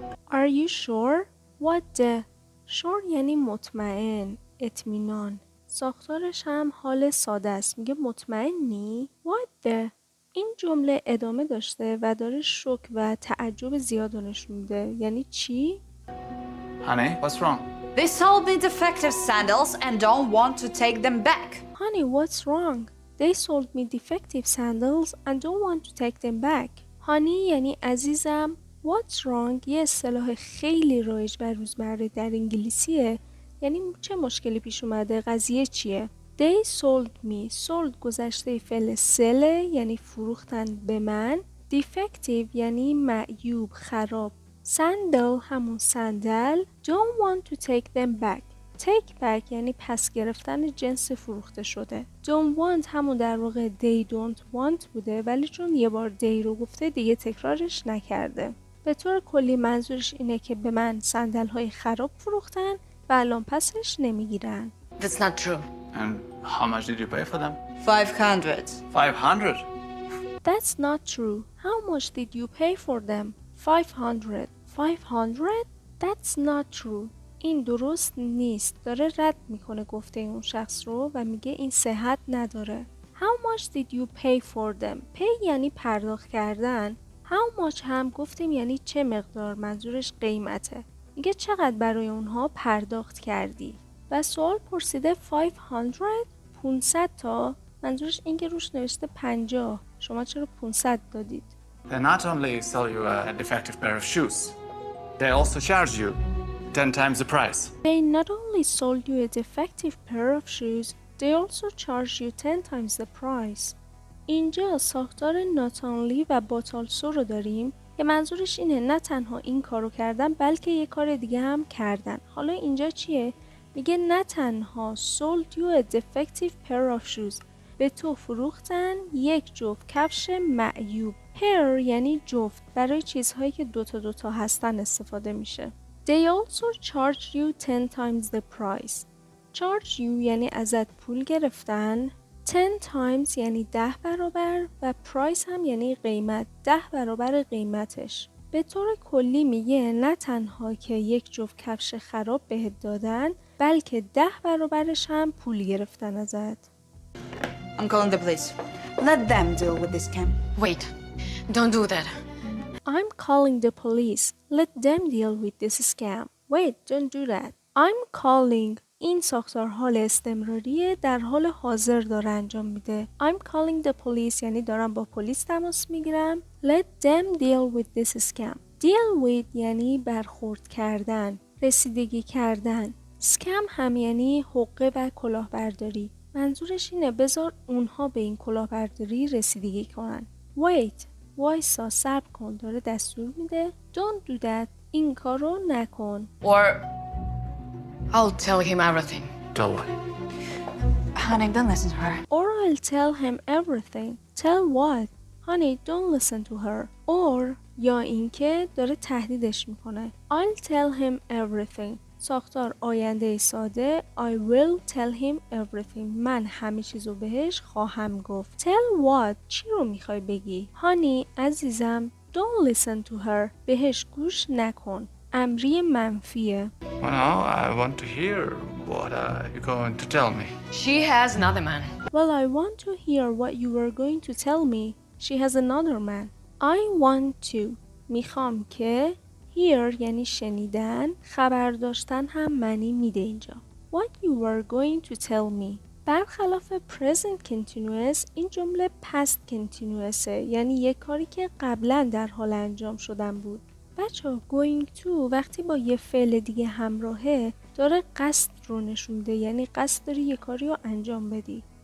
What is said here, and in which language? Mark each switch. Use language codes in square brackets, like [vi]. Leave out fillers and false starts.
[en] Are you sure? What the? [fa] sure یعنی مطمئن، اطمینان. ساختارش هم حال ساده است، میگه مطمئنی؟ [en] What the? [fa] این جمله ادامه داشته و داره شوک و تعجب زیاد رو نشون میده. یعنی چی؟ [en] Honey, what's wrong? They sold me defective sandals and don't want to take them back. Honey, what's wrong? They sold me defective sandals and don't want to take them back. [fa] Honey یعنی عزیزم. [en] What's wrong [fa] یه اصطلاح خیلی رایج و روزمره در انگلیسیه. یعنی چه مشکلی پیش اومده، قضیه چیه؟ [en] They sold me. [fa] sold گذشته فعل sell یعنی فروختن به من. defective یعنی معیوب، خراب. sandal همون صندل. [en] don't want to take them back. take back [fa] یعنی پس گرفتن جنس فروخته شده. don't want همون در واقع [en] they don't want [fa] بوده، ولی چون یه بار they رو گفته دیگه تکرارش نکرده. به طور کلی منظورش اینه که به من صندل های خراب فروختن و الان پسش نمیگیرن. [en] That's not true. And how much did you pay for them? 500. 500. That's not true. How much did you pay for them? 500. 500? That's not true. [fa] این درست نیست. داره رد میکنه گفته اون شخص رو و میگه این صحت نداره. [en] How much did you pay for them? [fa] pay یعنی پرداخت کردن. [en] How much [fa] هم گفتیم یعنی چه مقدار، منظورش قیمته. میگه چقدر برای اونها پرداخت کردی؟ و سوال پرسیده 500 تا، منظورش این که روش نوشته 50. شما چرا 500 دادید؟ [en] They not only sell you a defective pair of shoes, they also charge you 10 times the price. They not only sold you a defective pair of shoes, they also charge you 10 times the price. [fa] اینجا ساختار not only و but also رو داریم که منظورش اینه نه تنها این کارو کردن بلکه یه کار دیگه هم کردن. حالا اینجا چیه؟ میگه نه تنها [en] sold you a defective pair of shoes، [fa] به تو فروختن یک جفت کفش معیوب. pair یعنی جفت، برای چیزهایی که دوتا هستن استفاده میشه. [en] They also charge you 10 times the price. charge you [fa] یعنی ازت پول گرفتن، [en] 10 times [fa] یعنی 10 برابر و price هم یعنی قیمت، 10 برابر قیمتش. به طور کلی میگه نه تنها که یک جفت کفش خراب بهت دادن بلکه 10 برابرش هم پول گرفتن ازت. [en] I'm calling the police. Let them deal with this scam. Wait, don't do that. I'm calling the police. Let them deal with this scam. Wait, don't do that. I'm calling. [fa] این ساختار حال استمراریه، در حال حاضر داره انجام میده. [en] I'm calling the police [fa] یعنی دارم با پلیس تماس میگیرم. [en] Let them deal with this scam. Deal with [fa] یعنی برخورد کردن، رسیدگی کردن. scam هم یعنی حقه و کلاهبرداری. منظورش اینه بذار اونها به این کلاهبرداری رسیدگی کنن. Wait, وایسا، صبر کن، داره دستور میده. [en] Don't do that. [fa] این کارو نکن. [en] Or I'll tell him everything. Tell what? Honey, don't listen to her. Or I'll tell him everything. Tell what? Honey, don't listen to her. [fa] Or یا اینکه داره تهدیدش میکنه. [en] I'll tell him everything. [fa] ساختار آینده ساده. [en] I will tell him everything. [fa] من همه چیزو بهش خواهم گفت. [en] Tell what? [fa] چی رو میخوای بگی؟ Honey, عزیزم, [en] don't listen to her. [fa] بهش گوش نکن. امری منفیه. [en] Well, now I want to hear what you're going to tell me. She has another man. Well, I want to hear what you were going to tell me. She has another man. I want to. [fa] میخوام که hear یعنی شنیدن، خبر داشتن هم معنی میده اینجا. [en] What you were going to tell me. [fa] برخلاف [en] present continuous [fa] این جمله [en] past continuous [fa] یعنی یک کاری که قبلا در حال انجام شدن بود. بچه going to وقتی با یه فعل دیگه همراهه داره قصد رو نشون میده، یعنی قصد داری یه کاری رو انجام بدی.